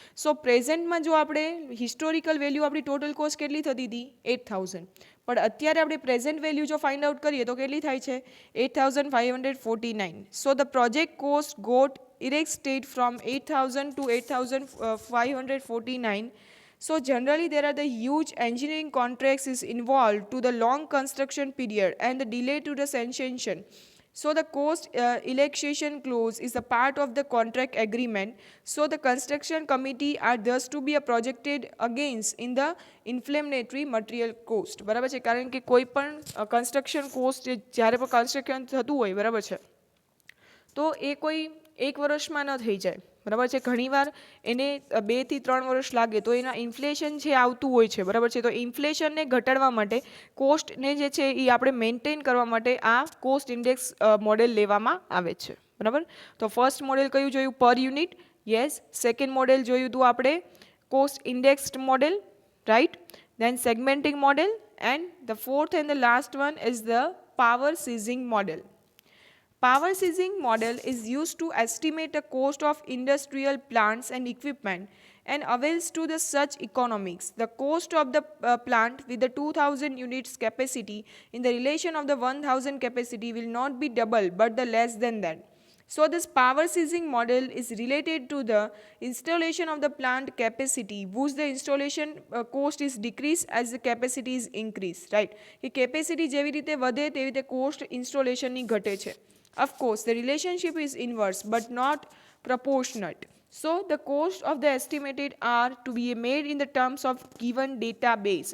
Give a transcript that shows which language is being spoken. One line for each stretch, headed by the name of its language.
Gujarati: so present માં જો આપણે હિસ્ટોરિકલ વેલ્યુ આપણી ટોટલ કોસ્ટ કેટલી થતી હતી 8000, પણ અત્યારે આપણે પ્રેઝન્ટ વેલ્યુ જો ફાઇન્ડ આઉટ કરીએ તો કેટલી થાય છે 8549.
English: so the project cost got erected from 8000 to 8549. So generally there are the huge engineering contracts is involved to the long construction period and the delay to the sanction. So the cost relaxation clause is a part of the contract agreement. So the construction committee are thus to be projected against in the inflammatory material cost.
Gujarati: બરાબર છે, કારણ કે કોઈ પણ construction cost જ્યારે પણ construction થતું હોય, બરાબર છે, તો એ કોઈ એક વર્ષમાં ન થઈ જાય, બરાબર છે, ઘણીવાર એને 2 થી 3 વર્ષ લાગે, તો એના ઇન્ફ્લેશન છે આવતું હોય છે, બરાબર છે. તો ઇન્ફ્લેશનને ઘટાડવા માટે કોસ્ટને જે છે એ આપણે મેન્ટેન કરવા માટે આ કોસ્ટ ઇન્ડેક્સ મોડેલ લેવામાં આવે છે, બરાબર. તો ફર્સ્ટ મોડેલ કયું જોયું, પર યુનિટ, યસ. સેકન્ડ મોડેલ જોયું હતું આપણે cost indexed model, right.
English: Then segmenting model, and the fourth and the last one is the power seizing model. Power seizing model is used to estimate the cost of industrial plants and equipment and avails to the such economics. The cost of the plant with the 2000 units capacity in the relation of the 1000 capacity will not be double but the less than that. So this power seizing model is related to the installation of the plant capacity, whose the installation cost is decreased as the capacity is increased, right?
Gujarati: કે capacity જેવી રીતે વધે તેવી રીતે cost installation ની ઘટે છે.
English: Of course the relationship is inverse but not proportionate. So the cost of the estimated are to be made in the terms of given database.